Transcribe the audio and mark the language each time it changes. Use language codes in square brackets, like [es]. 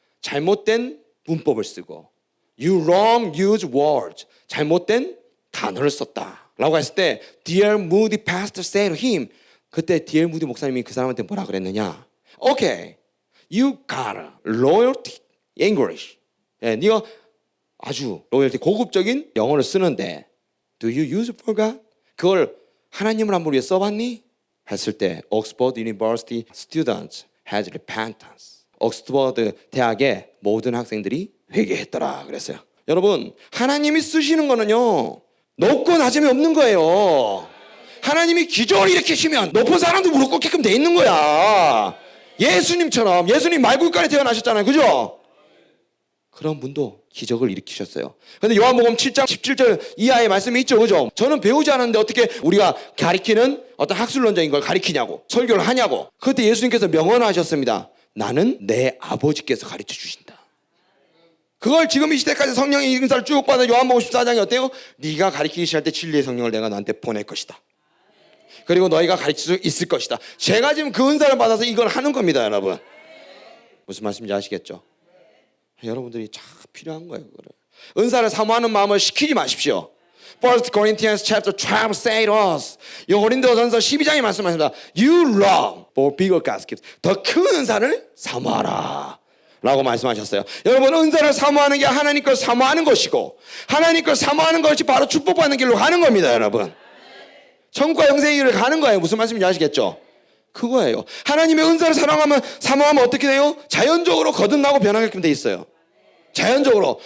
[ko] 잘못된 문법을 쓰고 [en] You wrong use words. [ko] 잘못된 단어를 썼다. 라고 했을 때 [en] Dear Moody pastor said to him. [ko] 그때 디엘 무디 목사님이 그 사람한테 뭐라 그랬느냐? [en] Okay, you got a loyalty English. [ko] 예, 네가 아주 로열티 고급적인 영어를 쓰는데 [en] Do you use it for God? [ko] 그걸 하나님을 한번 위해 써봤니? 했을 때 [en] Oxford University students has repentance. [ko] 옥스퍼드 대학의 모든 학생들이 회개했더라 그랬어요. 여러분, 하나님이 쓰시는 거는요 높고 낮음이 없는 거예요. 하나님이 기적을 일으키시면 높은 사람도 무릎 꿇게끔 돼 있는 거야. 예수님처럼. 예수님 말굴간에 태어나셨잖아요. 그죠? 그런 분도 기적을 일으키셨어요. 근데 요한복음 7장 17절 이하의 말씀이 있죠. 그죠? 저는 배우지 않았는데 어떻게 우리가 가리키는 어떤 학술론적인 걸 가리키냐고, 설교를 하냐고. 그때 예수님께서 명언하셨습니다. 나는 내 아버지께서 가르쳐 주신다. 그걸 지금 이 시대까지 성령의 인사를 쭉 받아 요한복음 14장이 어때요? 네가 가르치기 시작할 때 진리의 성령을 내가 너한테 보낼 것이다. 그리고 너희가 가르칠 수 있을 것이다. 제가 지금 그 은사를 받아서 이걸 하는 겁니다, 여러분. 무슨 말씀인지 아시겠죠? 여러분들이 참 필요한 거예요, 그거를. 은사를 사모하는 마음을 시키지 마십시오. [en] 1 Corinthians chapter 12 say to us. [ko] 이 고린도전서 12장에 말씀하십니다. [en] You long for bigger gifts. [ko] 더 큰 은사를 사모하라. 라고 말씀하셨어요. 여러분, 은사를 사모하는 게 하나님 걸 사모하는 것이고 하나님 걸 사모하는 것이 바로 축복받는 길로 가는 겁니다, 여러분. 천국과 영생의 길을 가는 거예요. 무슨 말씀인지 아시겠죠? 그거예요. 하나님의 은사를 사모하면 어떻게 돼요? 자연적으로 거듭나고 변하게끔 돼 있어요. 자연적으로.